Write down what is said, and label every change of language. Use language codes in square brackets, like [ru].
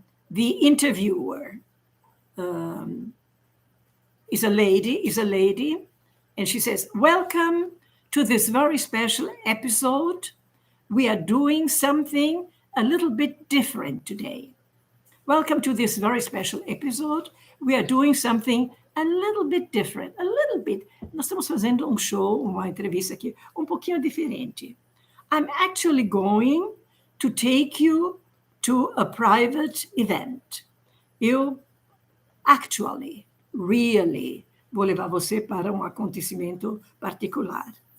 [en] The interviewer is a lady, and she says, "Welcome to this very special episode. We are doing something a little bit different today. Welcome to this very special episode. We are doing something a little bit different. A little bit. [pt] Nós estamos fazendo um show, uma entrevista aqui, um pouquinho diferente. [en] I'm actually going to take you to a private event. [pt] Eu, [en] actually, really, [pt] vou levar você para um acontecimento particular.